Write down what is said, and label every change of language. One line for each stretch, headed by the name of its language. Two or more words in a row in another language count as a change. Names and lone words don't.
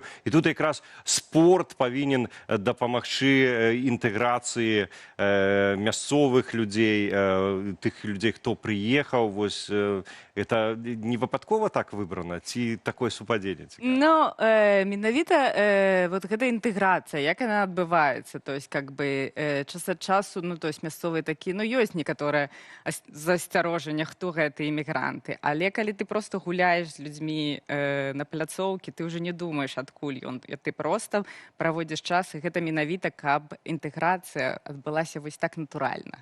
Belarusian: І тут якраз спорт павінен дапамагчы інтэграцыі мясцовых людзей, тых людзей, хто прыехаў. Вось это не выпадкова так выбрана, ці такое супадзенне? Ну, менавіта вот гэта інтэграцыя, як яна адбываецца,
Russian: то есть как бы
Belarusian: час ад часу, ну,
Russian: то есть
Belarusian: мясцовыя такія, ну, ёсць некаторыя засцярожання, хто гэта імігранты, але калі ты просто гуляеш з людзьмі на пляцоўкі, ты ўжо не думаеш, адкуль ён, ты просто праводзіш час, і гэта менавіта, каб інтэграцыя адбылася вось так натуральна.